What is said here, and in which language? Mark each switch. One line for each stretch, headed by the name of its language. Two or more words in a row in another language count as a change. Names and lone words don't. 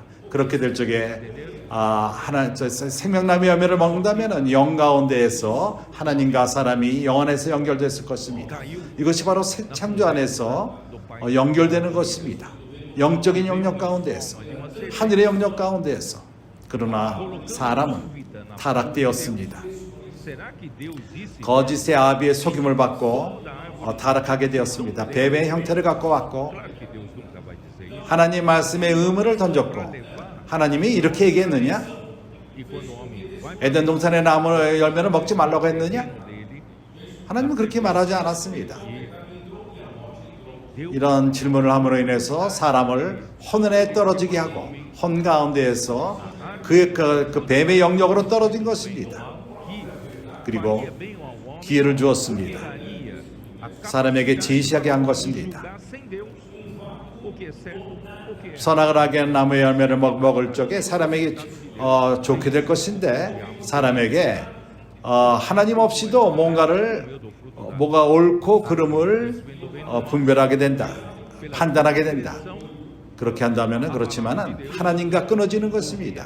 Korean: 그렇게 될 적에 생명나무의 열매를 먹는다면 영 가운데에서 하나님과 사람이 영 안에서 연결됐을 것입니다. 이것이 바로 새 창조 안에서 연결되는 것입니다. 영적인 영역 가운데에서, 하늘의 영역 가운데에서. 그러나 사람은 타락되었습니다.
Portuguese: será que Deus disse
Korean: 거짓의 아비의 속임을 받고 타락하게 되었습니다. 뱀의 형태를 갖고 왔고
Portuguese: claro que Deus nunca vai dizer isso.
Korean: 하나님 말씀에 의문을 던졌고, 하나님이 이렇게 얘기했느냐?
Portuguese: E quando o homem vai
Korean: 에덴 동산의 나무 열매를 먹지 말라고 했느냐?
Portuguese: dele,
Korean: 하나님은 그렇게 말하지 않았습니다.
Portuguese: Deus
Korean: 이런 질문을 함으로 인해서 사람을 혼에 떨어지게 하고 혼 가운데에서 그 뱀의 영역으로 떨어진 것입니다. 그리고
Portuguese: faria bem ao homem,
Korean: 기회를 주었습니다.
Portuguese: daria a
Korean: 사람에게 제시하게 한 것입니다.
Portuguese: julgar sem Deus o que é certo, o que é
Korean: 선악을 하게 한 나무의 열매를 먹을 적에 사람에게 좋게 될 것인데 사람에게 하나님 없이도 뭐가 옳고 그름을 분별하게 된다, 판단하게 된다. 그렇게 한다면 그렇지만은 하나님과 끊어지는 것입니다.